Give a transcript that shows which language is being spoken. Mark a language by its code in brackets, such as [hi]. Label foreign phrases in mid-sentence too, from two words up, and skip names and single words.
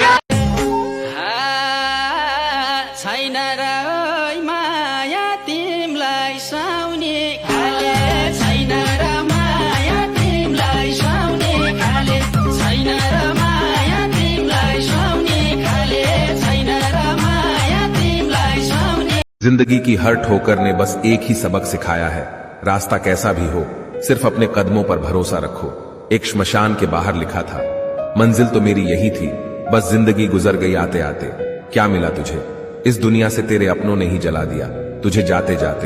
[ne] छैन र माया तिमलाई साउने खाले छैन र माया तिमलाई साउने खाले छैन र माया तिमलाई साउने खाले छैन र माया तिमलाई साउने। [hi] जिंदगी की हर ठोकर ने बस एक ही सबक सिखाया है, रास्ता कैसा भी हो सिर्फ अपने कदमों पर भरोसा रखो। एक श्मशान के बाहर लिखा था, मंजिल तो मेरी यही थी, बस जिंदगी गुजर गई आते आते। क्या मिला तुझे इस दुनिया से, तेरे अपनों ने ही जला दिया तुझे जाते जाते।